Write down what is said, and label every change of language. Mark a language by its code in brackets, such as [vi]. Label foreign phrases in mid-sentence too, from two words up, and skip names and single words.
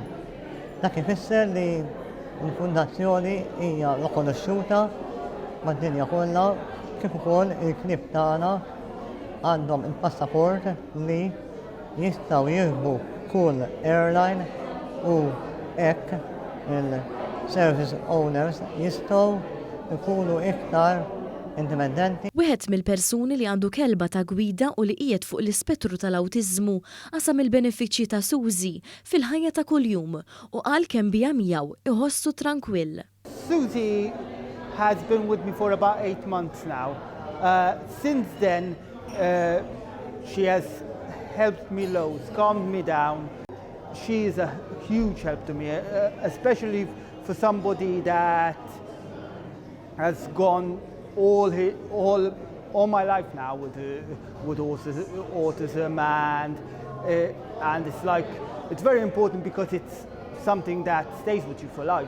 [mt] Dak ifisser li l-fondazzjoni hija rikonoxxuta mad-dinja kollha kif ukoll il-klib tagħna għandhom il-passaport li jistgħu jirkbu kull airline u hekk il- [en] service owners [mt] jistgħu jkunu iktar indipendenti. Wieħed mill-persuni li għandu kelba ta' gwida u li qiegħed fuq l-ispettru tal-awtiżmu qasam il-benefiċċji ta' Suzy fil-ħajja ta' kuljum u qal kemm biha miegħu iħossu tranquill. [en] Suzy has been with me for about 8 months now. Since then, she has helped me loads, calmed me down. She is a huge help to me, especially for somebody that has gone all my life now with autism, and it's like it's very important because it's something that stays with you for life.